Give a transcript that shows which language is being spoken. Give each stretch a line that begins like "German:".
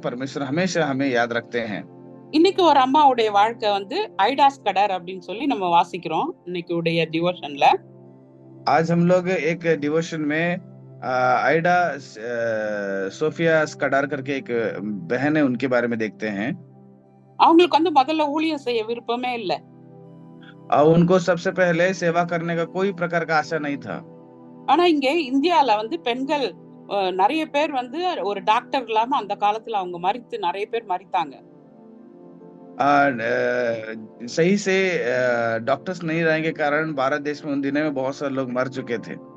Hindi: परमेश्वर हमेशा हमें याद रखते हैं।
Tamil: இன்னைக்கு ஒரு அம்மாவுடைய வாழ்க்கை வந்து ஐடாஸ் கடர் அப்படின்னு சொல்லி நம்ம வாசிக்கிறோம் இன்னைக்கு உடைய டிவோஷன்ல.
Hindi: आज हम लोग एक डिवोशन में आइडा सोफिया स्कडार करके एक बहन है, उनके बारे में देखते हैं।
Tamil: அவங்களுக்கு வந்து முதல்ல ஊழியம் செய்ய விருப்பமே இல்லை.
Hindi: उनको सबसे पहले सेवा करने का कोई प्रकार का आशा नहीं था।
Tamil: ஆனா இங்க இந்தியால வந்து பெண்கள் நிறைய பேர் வந்து ஒரு டாக்டர் இல்லாம அந்த காலத்துல அவங்க மரித்து நிறைய பேர் மரித்தாங்க.
Hindi: सही से डॉक्टर्स नहीं रहने के कारण भारत देश में उन दिनों में बहुत सारे लोग मर चुके थे।